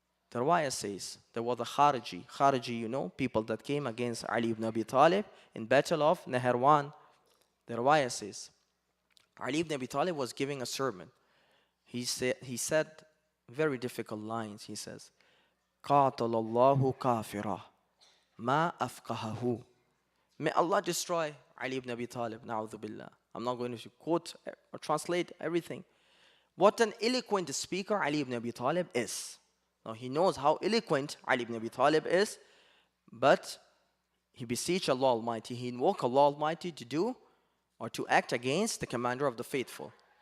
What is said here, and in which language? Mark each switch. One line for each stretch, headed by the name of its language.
English: The riwayah says there was a Khariji. Khariji, you know, people that came against Ali ibn Abi Talib in battle of Naharawan. The riwayah says Ali ibn Abi Talib was giving a sermon. He said very difficult lines. He says,
Arabic: قاتل الله كافرا ما أفقهه.
English: May Allah destroy Ali ibn Abi Talib, na'udhu billah. I'm not going to quote or translate everything. What an eloquent speaker Ali ibn Abi Talib is. Now he knows how eloquent Ali ibn Abi Talib is, but he beseech Allah Almighty, he invoked Allah Almighty to do or to act against the commander of the faithful.